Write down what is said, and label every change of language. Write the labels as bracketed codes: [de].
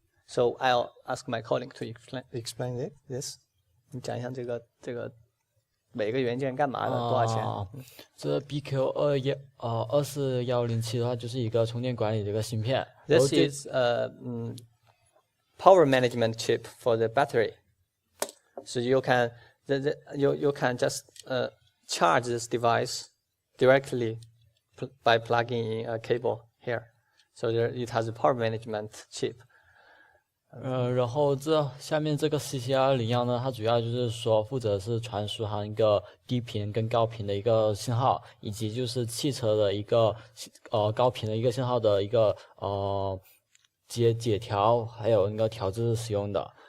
[en] So I'll ask my colleague to explain this. [zh] 你讲一下这个每个元件干嘛的，多少钱？这 BQ24107的话，就是一个充电管理的一个芯片。 [en] This is power management chip for the battery. So you can you can just charge this device directly by plugging in a cable here. So it has a power management chip. [zh] 然后这下面这个 CC201呢，它主要就是说负责是传输一个低频跟高频的一个信号，以及就是汽车的一个高频的一个信号的一个解调，还有那个调制使用的。